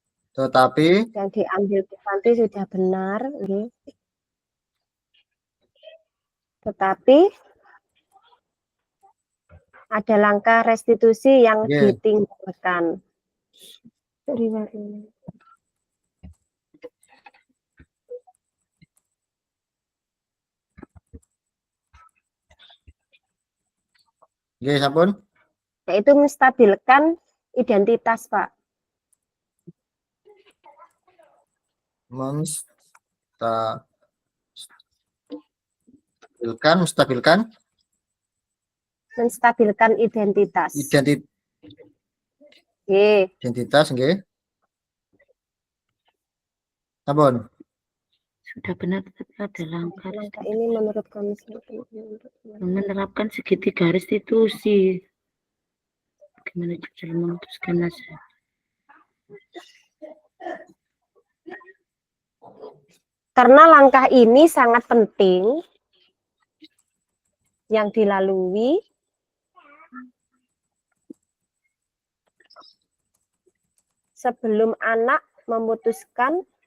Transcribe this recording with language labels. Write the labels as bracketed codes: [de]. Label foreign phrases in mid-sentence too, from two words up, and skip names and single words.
[id] Tetapi yang diambil Bu Santi sudah benar, nggih. Tetapi ada langkah restitusi yang nggih. ditinggalkan. [jv] Nggih, sampun. [id] Yaitu menstabilkan identitas, Pak. Menstabilkan identitas. Identitas nggih. Sampun. Sudah benar, tapi ada langkah ini menurut komisi menerapkan segitiga restitusi. Bagaimana cara memutuskan nasib? Karena langkah ini sangat penting yang dilalui sebelum anak memutuskan